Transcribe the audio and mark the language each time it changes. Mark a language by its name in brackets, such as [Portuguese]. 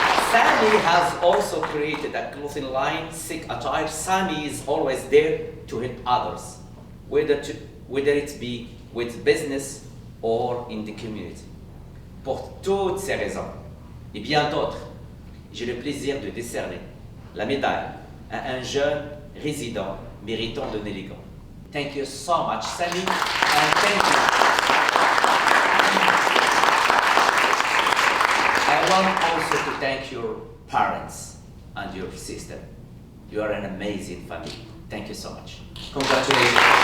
[English] Sammy has also created a clothing line, Sick Attire. Sammy is always there to help others, whether it be with business or in the community. [French] Pour toutes ces raisons, et bien d'autres, j'ai le plaisir de décerner la médaille à un jeune résident méritant d'un élégant. [English] Thank you so much, Sammy, and thank you. I want also to thank your parents and your sister. You are an amazing family. Thank you so much. Congratulations.